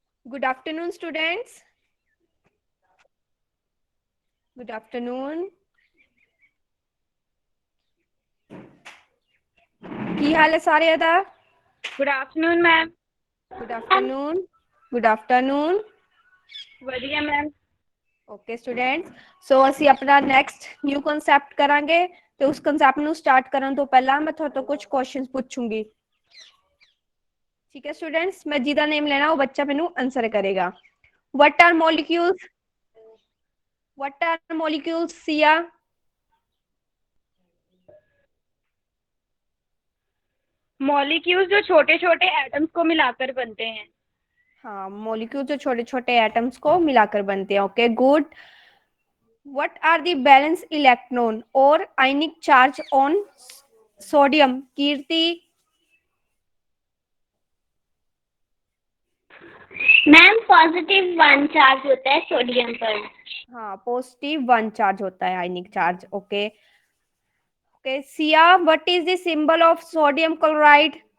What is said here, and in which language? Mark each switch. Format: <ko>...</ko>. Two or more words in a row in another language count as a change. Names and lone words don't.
<en>Good afternoon, students. Good afternoon.</en> <pa>ਕੀ ਹਾਲ ਹੈ ਸਾਰਿਆਂ ਦਾ?</pa> <en>Good afternoon, ma'am. Good afternoon. Good afternoon.</en> <pa>ਵਧੀਆ ਮੈਮ। Okay, students. So ਅਸੀਂ ਆਪਣਾ</pa> <en>next new concept</en> <pa>ਕਰਾਂਗੇ ਤੇ ਉਸ concept ਨੂੰ start ਕਰਨ ਤੋਂ ਪਹਿਲਾਂ ਮੈਂ ਤੁਹਾਡੇ ਤੋਂ ਕੁਝ questions ਪੁੱਛੂੰਗੀ। ਠੀਕ ਹੈ students, ਮੈਂ ਜਿਹਦਾ name ਲੈਣਾ ਉਹ ਬੱਚਾ ਮੈਨੂੰ answer ਕਰੇਗਾ।</pa> <en>What are molecules? What are molecules, Sia?</en> <hi>मॉलिक्यूल्स जो छोटे छोटे एटम्स को मिलाकर बनते हैं। हाँ, molecules जो छोटे छोटे atoms को मिलाकर बनते हैं।</hi> <en>Okay, good. What are the valence electron or ionic charge on sodium?</en> <hi>कीर्ति? मैम</hi> <en>positive 1 charge</en> <hi>होता है सोडियम पर। हाँ, +1 चार्ज होता है</hi> <en>ionic charge. Okay okay Sia, what is the symbol of sodium chloride?</en>